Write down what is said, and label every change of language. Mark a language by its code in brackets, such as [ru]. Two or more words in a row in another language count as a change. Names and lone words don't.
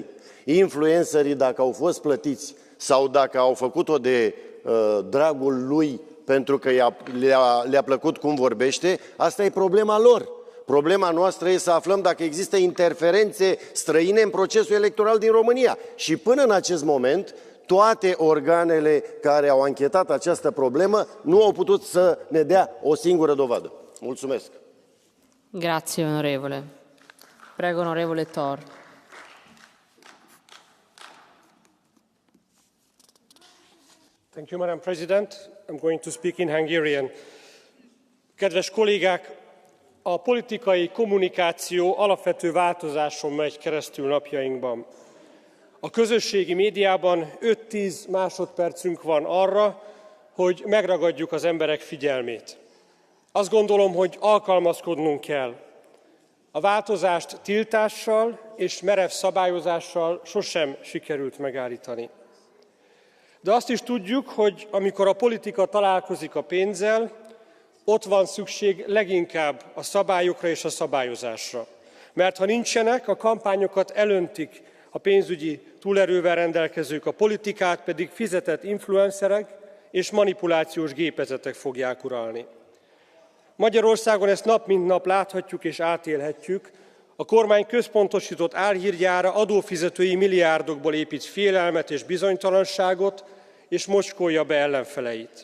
[ro] Influencerii, dacă au fost plătiți sau dacă au făcut-o de dragul lui pentru că le-a plăcut cum vorbește, asta e problema lor. Problema noastră e să aflăm dacă există interferențe străine în procesul electoral din România. Și până în acest moment, toate organele care au anchetat această problemă nu au putut să ne dea o singură dovadă. Mulțumesc. [it] Grazie, onorevole. Prego, onorevole Tor. [en] Thank you, Madam President. I'm going to speak in Hungarian. [hu] Kedves kollégák, a politikai kommunikáció alapvető változáson megy keresztül napjainkban. A közösségi médiában 5-10 másodpercünk van arra, hogy megragadjuk az emberek figyelmét. Azt gondolom, hogy alkalmazkodnunk kell. A változást tiltással és merev szabályozással sosem sikerült megállítani. De azt is tudjuk, hogy amikor a politika találkozik a pénzzel, ott van szükség leginkább a szabályokra és a szabályozásra. Mert ha nincsenek, a kampányokat elöntik a pénzügyi túlerővel rendelkezők, a politikát pedig fizetett influencerek és manipulációs gépezetek fogják uralni. Magyarországon ezt nap mint nap láthatjuk és átélhetjük. A kormány központosított álhírgyára adófizetői milliárdokból épít félelmet és bizonytalanságot, és mocskolja be ellenfeleit.